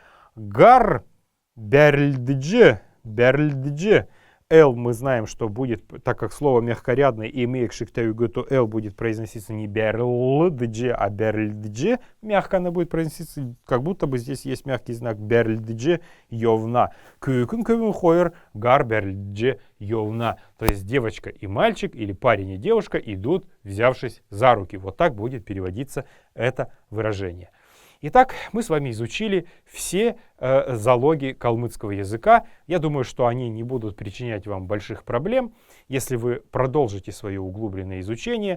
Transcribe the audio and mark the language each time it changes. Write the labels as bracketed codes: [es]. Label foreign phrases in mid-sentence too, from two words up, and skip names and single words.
[xal] Гар берльдж, берльдж. [ru] Л мы знаем, что будет, так как слово мягкорядное и имеет шиктаюгу, то Л будет произноситься не берлдж, а берльдж. Мягко она будет произноситься, как будто бы здесь есть мягкий знак [xal] берльдж йовна. Кюкэн көвүн хойр гар берльдж йовна. [ru] То есть девочка и мальчик, или парень и девушка идут, взявшись за руки. Вот так будет переводиться это выражение. Итак, мы с вами изучили все залоги калмыцкого языка. Я думаю, что они не будут причинять вам больших проблем, если вы продолжите свое углубленное изучение.